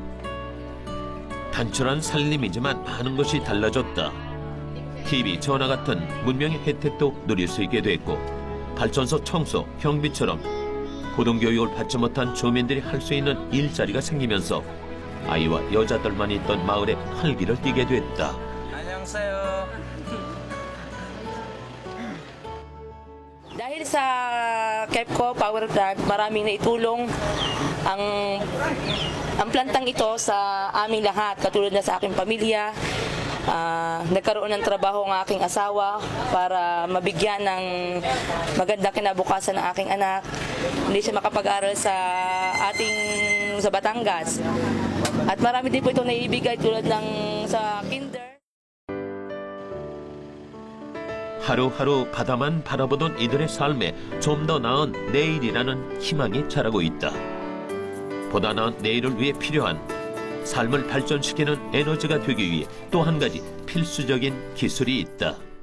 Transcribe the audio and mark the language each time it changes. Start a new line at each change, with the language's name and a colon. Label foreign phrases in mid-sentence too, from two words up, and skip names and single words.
Korean: 단출한 살림이지만 많은 것이 달라졌다. TV, 전화 같은 문명의 혜택도 누릴 수 있게 됐고 발전소 청소, 경비처럼 고등교육을 받지 못한 주민들이 할 수 있는 일자리가 생기면서 아이와 여자들만 있던 마을에 활기를 띠게 됐다.
Filipino: Dahil sa KEPCO Power Plant, maraming naitulong ang plantang ito sa aming lahat, katulad na sa aking pamilya. Nagkaroon ng trabaho ang aking asawa para mabigyan ng maganda kinabukasan ng aking anak. Hindi siya makapag-aral sa Batangas. At marami din po ito naibigay tulad ng sa kinder.
Korean: 하루하루 바다만 바라보던 이들의 삶에 좀 더 나은 내일이라는 희망이 자라고 있다. 보다 나은 내일을 위해 필요한 삶을 발전시키는 에너지가 되기 위해 또 한 가지 필수적인 기술이 있다.